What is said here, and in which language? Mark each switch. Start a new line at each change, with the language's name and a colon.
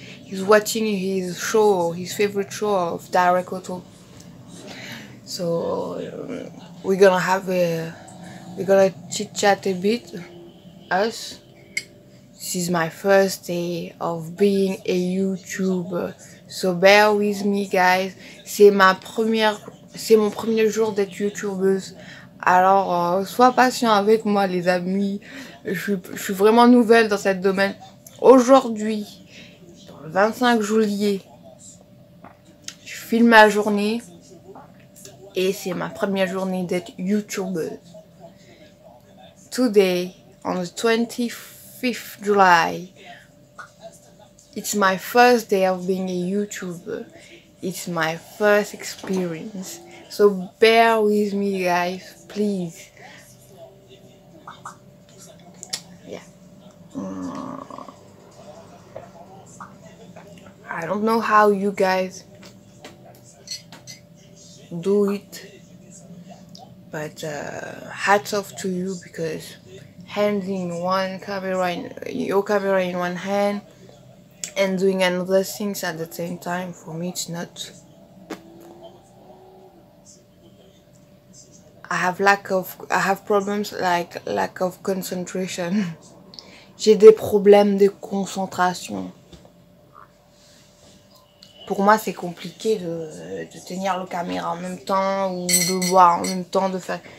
English: He's watching his show, his favorite show of Direct Auto. So we're gonna chit chat a bit. Us. This is my first day of being a YouTuber. So bear with me, guys.
French: C'est mon premier jour d'être YouTubeuse. Alors, sois patient avec moi, les amis. Je suis vraiment nouvelle dans ce domaine. Aujourd'hui, le 25 juillet, je filme ma journée. Et c'est ma première journée d'être YouTubeuse.
English: Today, on the 25th July, it's my first day of being a YouTuber. It's my first experience. So bear with me, guys, please. Yeah. I don't know how you guys do it, but hats off to you because hands in one camera, your camera in one hand and doing another things at the same time, for me it's not. I have problems like lack of concentration.
French: J'ai des problèmes de concentration. Pour moi, c'est compliqué de tenir le caméra en même temps ou de boire en même temps, de faire.